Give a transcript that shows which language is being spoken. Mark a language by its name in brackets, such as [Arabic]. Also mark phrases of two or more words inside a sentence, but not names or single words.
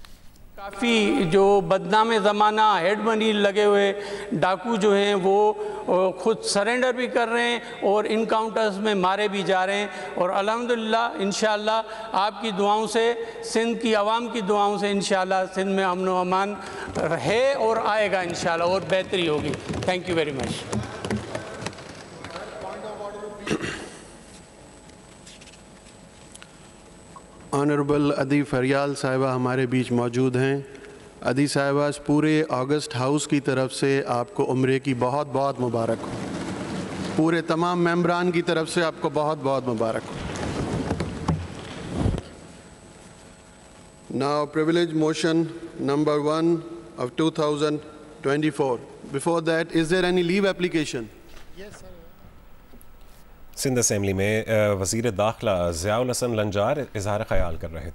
[Urdu] کافی جو بدنام زمانہ [English] head money [Urdu] لگے ہوئے ڈاکو جو ہیں وہ خود سرینڈر بھی کر رہے ہیں اور انکاؤنٹرز میں مارے بھی جا رہے ہیں اور الحمدللہ ان شاء اللہ آپ کی دعاؤں سے، سندھ کی عوام کی دعاؤں سے ان شاء اللہ سندھ میں امن و امان ہے اور آئے گا ان شاء اللہ اور بہتری ہوگی. [English] Thank you very much. [Urdu] آنریبل عدی فریال صاحبہ ہمارے بیچ موجود ہیں. عدی صاحبہ پورے [English] August House [Urdu] کی طرف سے آپ کو عمرے کی بہت بہت مبارک ہو. پورے تمام ممبران کی طرف سے آپ کو بہت بہت مبارک ہو. [English] Now privilege motion number 1 of 2024. Before that, is there any leave application? Yes, sir. [Urdu] سندھ اسمبلی میں وزیر داخلہ ضیاء الحسن لنجار اظہار خیال کر رہے تھے.